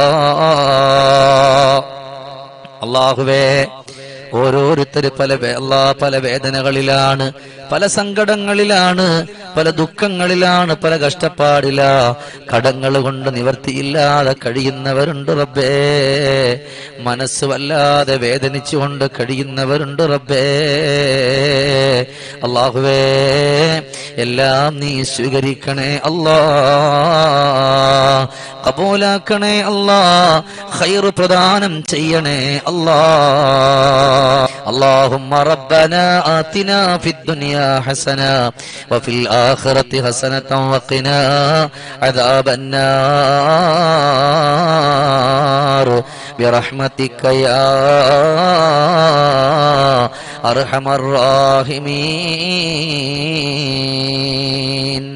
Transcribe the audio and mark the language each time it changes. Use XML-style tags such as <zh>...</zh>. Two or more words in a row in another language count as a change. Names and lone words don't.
<ml>അല്ലാഹുവേ, ഓരോരുത്തര് പല വേദനകളിലാണ്, പല സങ്കടങ്ങളിലാണ്, പല ദുഃഖങ്ങളിലാണ്, പല കഷ്ടപ്പാടിലാ, കടങ്ങൾ കൊണ്ട് നിവർത്തിയില്ലാതെ കഴിയുന്നവരുണ്ട് റബ്ബേ, മനസ്സ് വല്ലാതെ വേദനിച്ചുകൊണ്ട് കഴിയുന്നവരുണ്ട് റബ്ബേ. അല്ലാഹുവേ, എല്ലാം നീ സ്വീകരിക്കണേ അല്ലാ, ഖബൂലാക്കണേ അല്ലാ, ഖൈർ പ്രദാനം ചെയ്യണേ അല്ലാ.</ml> <ar>اللهم ربنا آتنا في الدنيا حسنة وفي الآخرة حسنة وقنا عذاب النار برحمتك يا أرحم الراحمين.</ar>